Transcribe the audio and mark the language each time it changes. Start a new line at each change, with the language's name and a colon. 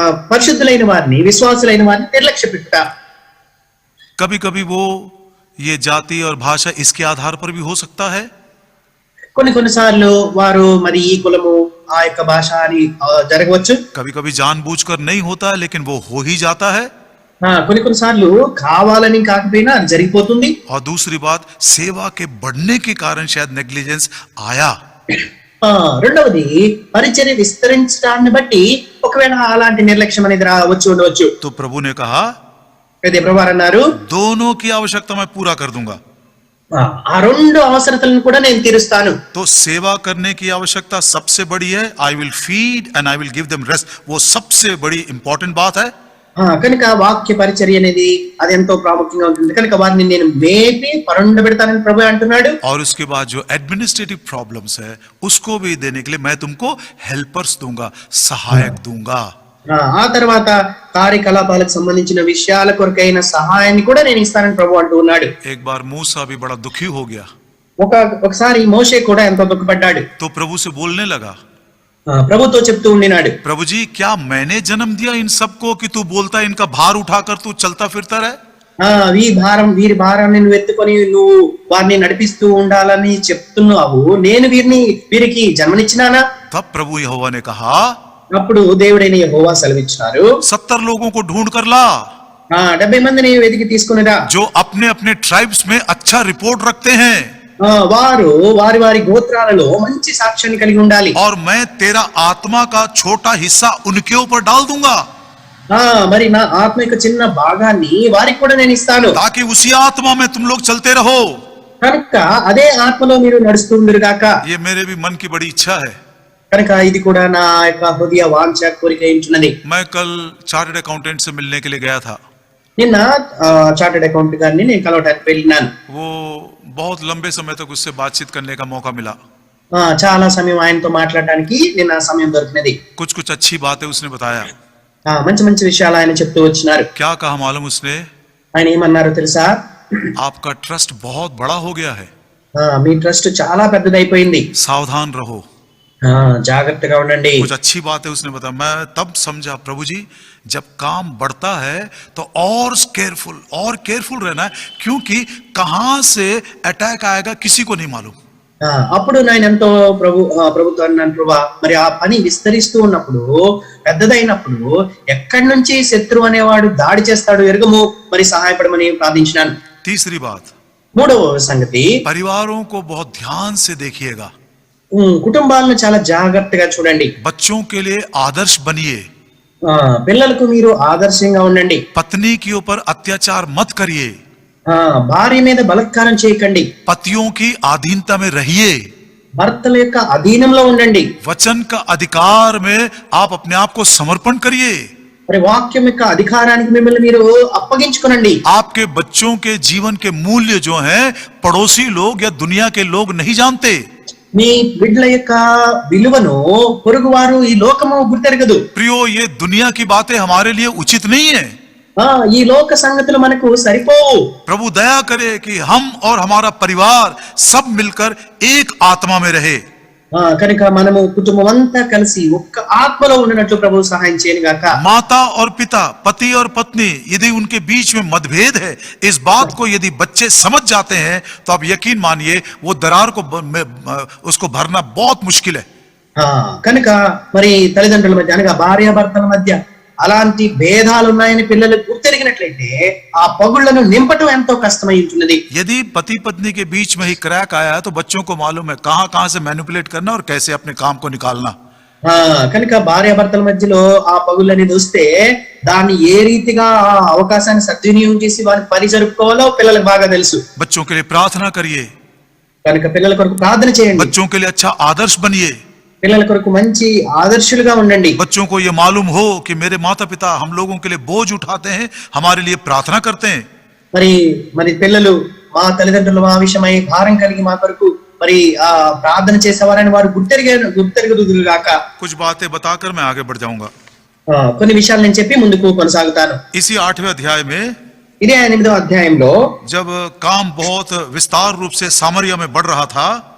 Telugu: పరిశుద్ధులైన వారిని విశ్వాసులైన వారిని నిర్లక్ష్య పెట్టుట.
Hindi: कभी कभी वो ये जाति और भाषा इसके आधार पर भी हो सकता है.
Telugu: కొన్నిసార్లు వారు మరి ఈ కులము ఆ యొక్క భాష అని జరగవచ్చు.
Hindi: कभी कभी जानबूझकर नहीं होता है लेकिन वो हो ही जाता है.
Telugu: కొన్నిసార్లు కావాలని కాకపోయినా జరిగిపోతుంది.
Hindi: और दूसरी बात, सेवा के बढ़ने के कारण शायद नेग्लिजेंस आया.
Telugu: రెండవది పరిచర్య విస్తరించడాన్ని బట్టి ఒకవేళ అలాంటి నిర్లక్ష్యం అనేది వచ్చి ఉండవచ్చు.
Hindi: तो प्रभु ने कहा,
Telugu: అయితే ప్రభువారు అన్నారు,
Hindi: दोनों की आवश्यकता मैं पूरा कर दूंगा.
Telugu: ఆ రెండు అవసరతలను కూడా నేను తీరుస్తాను.
Hindi: तो सेवा करने की आवश्यकता सबसे बड़ी है.
English: I will feed and I will give them rest.
Hindi: वो सबसे बड़ी इंपॉर्टेंट बात है.
Telugu: కనుక వాక్య పరిచర్య అనేది అది ఎంతో ప్రాముఖ్యంగా ఉంటుంది. కనుక వారిని నేను మేపి పరుండబెడతానని ప్రభు అంటున్నాడు.
Hindi: और उसके बाद जो एडमिनिस्ट्रेटिव प्रॉब्लम्स है उसको भी देने के लिए मैं तुमको हेल्पर्स दूंगा, सहायक दूंगा.
Telugu: ఆ తర్వాత కార్యకలాపాలకు సంబంధించిన విషయాల కొరకైన సహాయాన్ని కూడా నేను ఇస్తానని ప్రభు అంటూ ఉన్నాడు.
Hindi: एक बार मूसा भी बड़ा दुखी हो गया.
Telugu: ఒకసారి మోషే కూడా ఎంతో దుఃఖపడ్డాడు.
Hindi: तो प्रभु से बोलने लगा,
Telugu: ప్రభుతో చెప్తూ ఉండినాడు,
Hindi: प्रभु जी क्या मैंने जन्म दिया इन सबको कि तू बोलता इनका भार उठाकर तू चलता फिरता रहे.
Telugu: వీరి భారాన్ని నువ్వు ఎత్తుకొని నువ్వు వారిని నడిపిస్తూ ఉండాలని చెప్తున్నావు. నేను వీరికి జన్మనిచ్చినానా?
Hindi: तब प्रभु यहोवा ने कहा,
Telugu: అప్పుడు దేవుడైన యెహోవా సెలవిచ్చినారు,
Hindi: 70 लोगों को ढूंढ कर ला
Telugu: 70 మందిని వెతికి తీసుకునిరా,
Hindi: जो अपने अपने ट्राइब्स में अच्छा रिपोर्ट रखते हैं.
Telugu: వారు వారి గోత్రాలలో మంచి సాక్ష్యాన్ని కలిగి ఉండాలి.
Hindi: और मैं तेरा आत्मा का छोटा हिस्सा उनके ऊपर डाल दूंगा.
Telugu: మరి నా ఆత్మ యొక్క చిన్న భాగాన్ని వారికి కూడా నేను ఇస్తాను.
Hindi: ताकि उसी आत्मा में तुम लोग चलते रहो.
Telugu: కనుక అదే ఆత్మలో మీరు నడుస్తూ ఉండురు గాక.
Hindi: ये मेरे भी मन की बड़ी इच्छा है.
Telugu: కనుక ఇది కూడా నా యొక్క హృదయ వాంఛ కోరిక ఏంచున్నది.
Hindi: मैं कल चार्टर्ड अकाउंटेंट से मिलने के लिए गया था.
Telugu: నిన్న చార్టర్డ్ అకౌంట్ గారిని నేను కలవడానికి వెళ్ళినాను.
Hindi: वो बहुत लंबे समय तक उससे बातचीत करने का मौका मिला.
Telugu: చాలా సమయం ఆయనతో మాట్లాడడానికి నిన్న సమయం దొరికినది.
Hindi: कुछ अच्छी बातें उसने बताया.
Telugu: మంచి మంచి విషయాలు ఆయన చెప్తూ వచ్చినారు.
Hindi: क्या कहा मालूम उसने?
Telugu: ఆయన ఏమన్నారో తెలుసా?
Hindi: आपका ट्रस्ट बहुत बड़ा हो गया है.
Telugu: మీ ట్రస్ట్ చాలా పెద్దదైపోయింది.
Hindi: सावधान रहो.
Telugu: జాగ్రత్తగా ఉండండి.
Hindi: कुछ अच्छी बातें उसने बताया. मैं तब समझा, प्रभु जी जब काम बढ़ता है तो और केयरफुल रहना है, क्योंकि कहां से अटैक आएगा किसी को नहीं मालूम.
Telugu: అప్పుడు నేను ఎంతో ప్రభుత్వం అన్నాను, ప్రభా మరి ఆ పని విస్తరిస్తూ ఉన్నప్పుడు పెద్దదైనప్పుడు ఎక్కడి నుంచి శత్రువు అనేవాడు దాడి చేస్తాడు ఎరుగము, మరి సహాయపడమని ప్రార్థించినాను.
Hindi: तीसरी बात,
Telugu: మూడవ సంగతి,
Hindi: परिवारों को बहुत ध्यान से देखिएगा,
Telugu: కుటుంబాలను చాలా జాగ్రత్తగా చూడండి.
Hindi: बच्चों के लिए आदर्श बनिए,
Telugu: పిల్లలకు మీరు ఆదర్శంగా ఉండండి.
Hindi: पत्नी के ऊपर अत्याचार मत करिए,
Telugu: భార్య మీద బలత్కారం చేయకండి.
Hindi: पतियों की अधीनता में रहिए,
Telugu: భర్తల యొక్క అధీనంలో ఉండండి.
Hindi: वचन का अधिकार में आप अपने आप को समर्पण करिए,
Telugu: మరి వాక్యం యొక్క అధికారానికి మిమ్మల్ని మీరు అప్పగించుకోనండి.
Hindi: आपके बच्चों के जीवन के मूल्य जो हैं पड़ोसी लोग या दुनिया के लोग नहीं जानते.
Telugu: మీ బిడ్డల యొక్క విలువను పొరుగువారు ఈ లోకము గుర్తెరగదు.
Hindi: प्रियो, ये दुनिया की बातें हमारे लिए उचित नहीं है.
Telugu: ఈ లోక సంగతులు మనకు సరిపోవు.
Hindi: प्रभु दया करे कि हम और हमारा परिवार सब मिलकर एक आत्मा में रहे.
Telugu: కనుక మనము కుటుంబం అంతా కలిసి ఒక్క ఆత్మలో ఉన్నట్లు ప్రభు సహాయం చేయను గాక.
Hindi: माता और पिता, पति और पत्नी, यदि उनके बीच में मतभेद है, इस बात को यदि बच्चे समझ जाते हैं तो आप यकीन मानिए वो दरार को उसको भरना बहुत मुश्किल है.
Telugu: కనుక మరి తల్లిదండ్రుల మధ్య అనగా భార్యాభర్తల మధ్య అలాంటి భేదాలు ఉన్నాయని పిల్లలు గుర్తెరిగినట్లయితే ఆ పగుళ్లను నింపటం ఎంతో కష్టమై ఉంటున్నది.
Hindi: यदि पति पत्नी के बीच में ही क्रैक आया है तो बच्चों को मालूम है कहां से मैनिपुलेट करना और कैसे अपने काम को निकालना.
Telugu: కనుక భార్యాభర్తల మధ్యలో ఆ పగుళ్ళు అనేది వస్తే దాన్ని ఏ రీతిగా ఆ అవకాశాన్ని సద్వినియోగం చేసి వారిని పని జరుపుకోవాలో పిల్లలకు బాగా తెలుసు.
Hindi: बच्चों के लिए प्रार्थना करिए,
Telugu: కనుక పిల్లల కొరకు ప్రార్థన చేయండి.
Hindi: बच्चों के लिए अच्छा आदर्श बनिए,
Telugu: పిల్లల కొరకు మంచి ఆదర్శులుగా ఉండండి.
Hindi: बच्चों को ये मालूम हो कि मेरे माता पिता हम लोगों के लिए बोझ उठाते हैं, हमारे लिए प्रार्थना करते हैं.
Telugu: మరి పిల్లలు మా తల్లిదండ్రులు మా విషయమై భారం కలిగి మా కొరకు మరి ఆ ప్రార్థన చేసేవారని వారు గుర్తెరుగుదురుగాక.
Hindi: कुछ बातें बताकर मैं आगे बढ़ जाऊंगा.
Telugu: కొన్ని విషయాలు నేను చెప్పి ముందుకు కొనసాగుతాను.
Hindi: इसी 8वें अध्याय में
Telugu: ఇదే 8వ అధ్యాయంలో
Hindi: जब काम बहुत विस्तार रूप से सामरिया में बढ़ रहा था,